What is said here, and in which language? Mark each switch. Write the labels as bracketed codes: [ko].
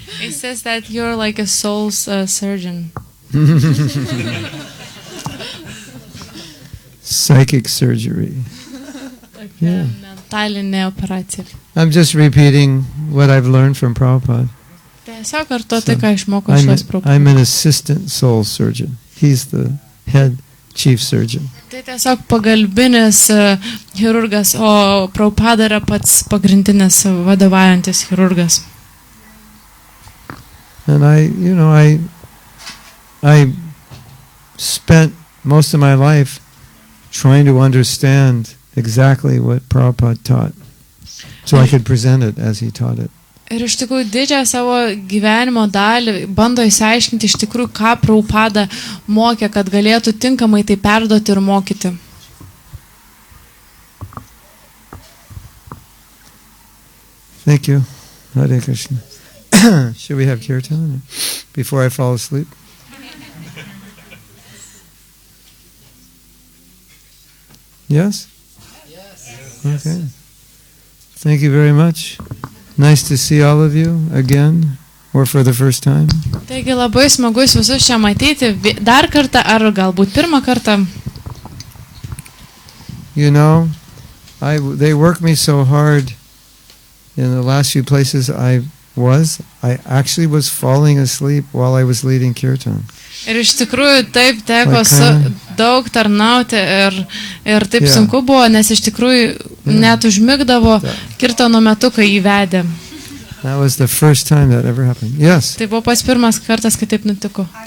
[en] says that you're like a soul's surgeon. Psychic surgery. Yeah. [lt] Mentalinė operacija. [en] I'm just repeating what I've learned from Prabhupada. [lt] Tiesiog kartu tai, ką išmokau iš šios Prabhupada. [en] I'm an assistant soul surgeon. He's the head chief surgeon. [lt] Tai tiesiog pagalbinis chirurgas, o Prabhupada yra pats pagrindinis vadovaujantis chirurgas. [en] And I spent most of my life trying to understand exactly what Prabhupada taught, so I could present it as he taught it. [lt] Ir iš tikrųjų didžiąją savo gyvenimo dalį bando įsiaiškinti iš tikrųjų, ką Prabhupada mokė, kad galėtų tinkamai tai perduoti ir mokyti. [en] Thank you. Hare Krishna. Should we have kirtan before I fall asleep? Yes? Yes. Okay. Thank you very much. Nice to see all of you again, or for the first time. [lt] Taigi labai smagu jūs visus čia matyti, dar kartą ar galbūt pirmą kartą. [en] You know, they worked me so hard in the last few places I actually was falling asleep while I was leading kirtan. [lt] Ir iš tikrųjų taip teko daug tarnauti ir taip sunku buvo, nes iš tikrųjų net užmigdavo kirtano metu, kai jį vedė. [en] That was the first time that ever happened. Yes. [lt] Tai buvo pats pirmas kartas, kai taip nutiko.